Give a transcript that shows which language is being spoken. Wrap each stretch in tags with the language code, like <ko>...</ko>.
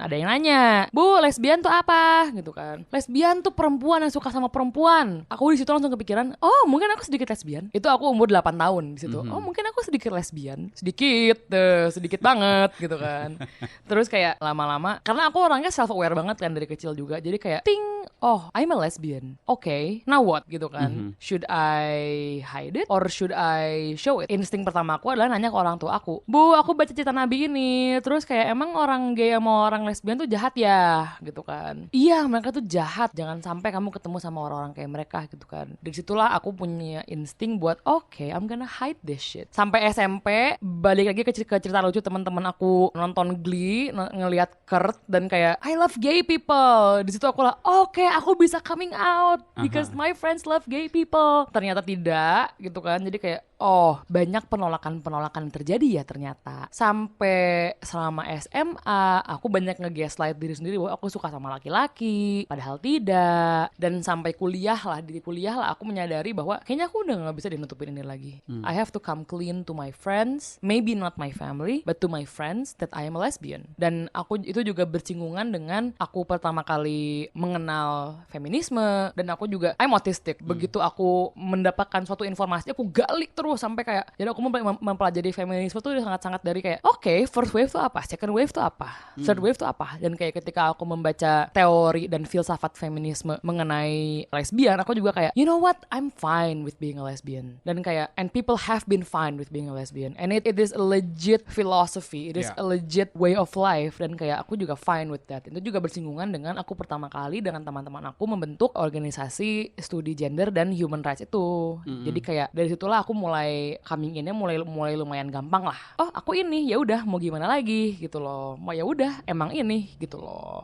<id>Ada yang nanya, "Bu, lesbian tuh apa?" gitu kan. Lesbian tuh perempuan yang suka sama perempuan. Aku di situ langsung kepikiran, oh mungkin aku sedikit lesbian. Itu aku umur 8 tahun di situ. Oh mungkin aku sedikit lesbian. Sedikit banget gitu kan. Terus kayak lama-lama, karena aku orangnya self aware banget kan dari kecil juga. Jadi kayak ting, oh</id> <en>I'm a lesbian. Okay, now what</en> <id>gitu kan.</id> <en>Should I hide it or should I show it?</en> <id>Insting pertama aku adalah nanya ke orang tua aku, "Bu, aku baca cerita Nabi ini, terus kayak emang orang gay sama orang lesbian tuh jahat ya?" gitu kan. "Iya, mereka tuh jahat, jangan sampai kamu ketemu sama orang-orang kayak mereka," gitu kan. Dari situlah aku punya insting buat</id> <en>okay, I'm gonna hide this shit.</en> <id>Sampai SMP, balik lagi ke cerita lucu teman-teman aku nonton Glee, ngelihat Kurt dan kayak</id> <en>I love gay people.</en> <id>Di situ aku lah,</id> <en>okay,</en> <id>aku bisa</id> <en>coming out because my friends love gay people.</en> <id>Ternyata tidak gitu kan. Jadi kayak oh, banyak penolakan yang terjadi ya ternyata. Sampai selama SMA, aku banyak nge-gaslight diri sendiri bahwa aku suka sama laki-laki, padahal tidak. Dan sampai kuliah lah aku menyadari bahwa kayaknya aku udah gak bisa dinutupin ini lagi.</id> <en>I have to come clean to my friends, maybe not my family, but to my friends that I am a lesbian.</en> <id>Dan aku itu juga bersinggungan dengan aku pertama kali mengenal feminisme, dan aku juga</id> <en>I'm autistic.</en> <id>Begitu aku mendapatkan suatu informasi, aku gali terus sampai kayak, jadi aku mempelajari feminisme tuh sangat-sangat dari kayak okay, first wave tuh apa, second wave tuh apa, third wave tuh apa. Dan kayak ketika aku membaca teori dan filsafat feminisme mengenai lesbian, aku juga kayak</id> <en>you know what, I'm fine with being a lesbian.</en> <id>Dan kayak</id> <en>and people have been fine with being a lesbian, and it is a legit philosophy, it is a legit way of life.</en> <id>Dan kayak aku juga</id> <en>fine with that.</en> <id>Itu juga bersinggungan dengan aku pertama kali dengan teman-teman aku membentuk organisasi studi gender dan human rights itu. Jadi kayak dari situlah aku mulai coming in-nya mulai lumayan gampang lah. Oh, aku ini, ya udah mau gimana lagi gitu loh. Mau ya udah emang ini gitu loh.</id>